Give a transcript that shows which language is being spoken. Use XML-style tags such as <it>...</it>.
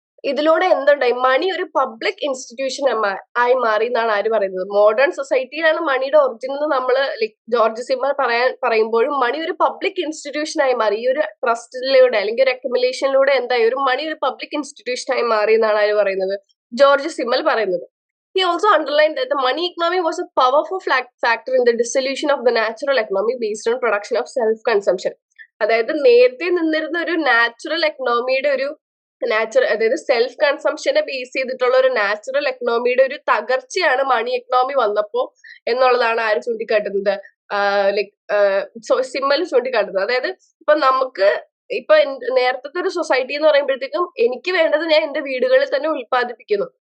<ml>ഇതിലൂടെ എന്തുണ്ടായി, മണി ഒരു പബ്ലിക് ഇൻസ്റ്റിറ്റ്യൂഷൻ ആയി മാറി എന്നാണ് ആര് പറയുന്നത്. മോഡേൺ സൊസൈറ്റിയിലാണ് മണിയുടെ ഒറിജിൻ എന്ന് നമ്മൾ ജോർജ് സിമ്മർ പറയുമ്പോഴും മണി ഒരു പബ്ലിക് ഇൻസ്റ്റിറ്റ്യൂഷൻ ആയി മാറി. ഈ ഒരു ട്രസ്റ്റിലൂടെ അല്ലെങ്കിൽ ഒരു അക്യുമുലേഷനിലൂടെ എന്തായി, ഒരു മണി ഒരു പബ്ലിക് ഇൻസ്റ്റിറ്റ്യൂഷൻ ആയി മാറി എന്നാണ് ആര് പറയുന്നത്, ജോർജ് സിമ്മൽ പറയുന്നത്.</ml> <en>He also underlined that the money economy was a powerful factor in the dissolution of the natural economy based on production of self-consumption.</en> <ml>അതായത് നേരത്തെ നിന്നിരുന്ന ഒരു നാച്ചുറൽ എക്കണോമിയുടെ അതായത് സെൽഫ് കൺസംഷനെ ബേസ് ചെയ്തിട്ടുള്ള ഒരു നാച്ചുറൽ എക്കണോമിയുടെ ഒരു തകർച്ചയാണ് മണി എക്കണോമി വന്നപ്പോ എന്നുള്ളതാണ് ആര് ചൂണ്ടിക്കാട്ടുന്നത്, സിമ്മൽ ചൂണ്ടിക്കാട്ടുന്നത്. അതായത് ഇപ്പൊ നമുക്ക് ഇപ്പൊ നേരത്തെ ഒരു സൊസൈറ്റി എന്ന് പറയുമ്പോഴത്തേക്കും എനിക്ക് വേണ്ടത് ഞാൻ എന്റെ വീടുകളിൽ തന്നെ ഉൽപ്പാദിപ്പിക്കുന്നു.</ml>